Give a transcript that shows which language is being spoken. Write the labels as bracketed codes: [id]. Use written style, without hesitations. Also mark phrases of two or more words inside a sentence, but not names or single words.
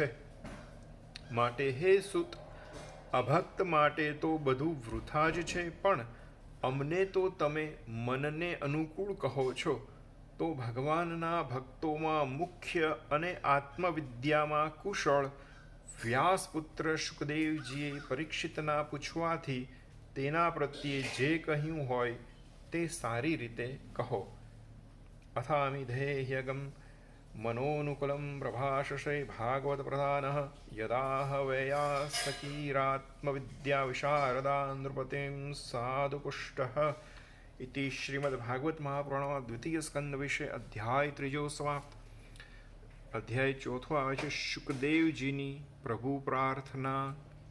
[gu] માટે હે સૂત, અભક્ત માટે તો બધું વૃથા જ છે, પણ અમને તો તમે મનને અનુકૂળ કહો છો, તો ભગવાનના ભક્તોમાં મુખ્ય અને આત્મવિદ્યામાં કુશળ વ્યાસપુત્ર શુકદેવજીએ પરીક્ષિતના પૂછવાથી તેના પ્રત્યે જે કહ્યું હોય તે સારી રીતે કહો. [sa] अथामिधेह्यगम मनोनुकूलम प्रभाषसे भागवत प्रधानः यदाह वैयासकीरात्मविद्या विशारदा नृपतिम साधुपुष्टः इति श्रीमद्भागवत महापुराणમાં [gu] દ્વિતીય સ્કંદ વિશે અધ્યાય 3 સમાપ્ત. અધ્યાય 4 આવે છે શુકદેવજીની પ્રભુ પ્રાર્થના.